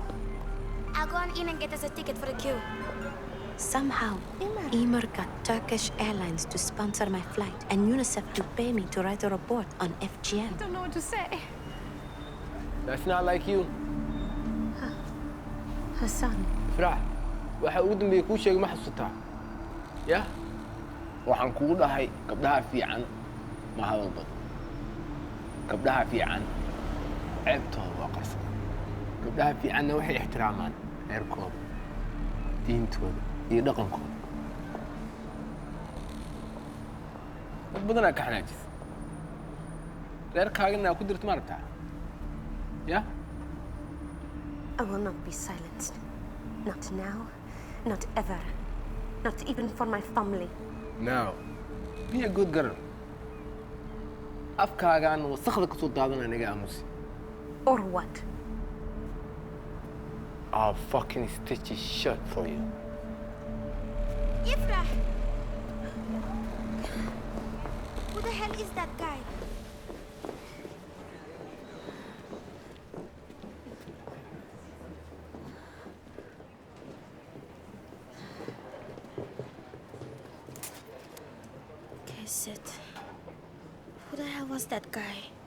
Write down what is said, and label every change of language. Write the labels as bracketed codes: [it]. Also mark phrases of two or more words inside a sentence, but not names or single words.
[en] I'll go on in and get us a ticket for the queue. Somehow, Emer got Turkish Airlines to sponsor my flight and UNICEF to pay me to write a report on FGM. I don't know what to say. That's not like you. Hassan. [so] Fra, waxa ugu dambeeyay kuu sheegay ma xasuutaa? Yah? Waxaan kugu dhahay gabdhaha fiican ma hadal badan. Gabdhaha fiican ceebtooda waa qarsoon. Gabdhaha fiicanna waxay ixtiraamaan reerkooda, diintooda iyo dhaqankooda. Dad badanaa ka xanaajis. Reerkaagana ku dirto ma rabtaa? Yah? [en] I will not be silenced. Not now, not ever. Not even for my family. No. Be a good girl. [so] Afkaagaan wasakhda ka soo daadanaya naga aamusi. [en] Or what? I'll fucking stitch it shut for you. Ifra! Who the hell is that guy? Who the hell was that guy?